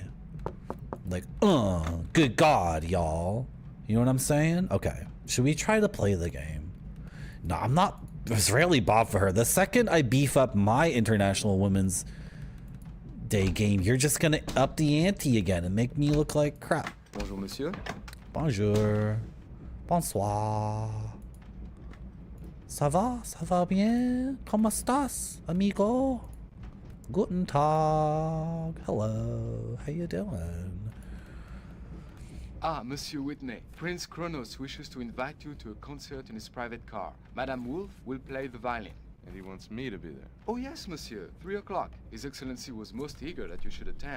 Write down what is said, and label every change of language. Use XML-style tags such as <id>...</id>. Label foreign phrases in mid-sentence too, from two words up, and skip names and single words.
<en>Like, good God, y'all. You know what I'm saying? Okay. Should we try to play the game? No, I'm not Israeli Bob for her. The second I beef up my International Women's Day game, you're just gonna up the ante again and make me look like crap.</en> <fr>Bonjour, monsieur. Bonjour. Bonsoir. Ça va? Ça va bien?</fr> <es>¿Cómo estás, amigo?</es> <de>Guten Tag.</de> <en>Hello. How you doing? Ah, Monsieur Whitney. Prince Kronos wishes to invite you to a concert in his private car. Madame Wolf will play the violin. And he wants me to be there. Oh yes, Monsieur. 3 o'clock. His Excellency was most eager that you should attend.</en>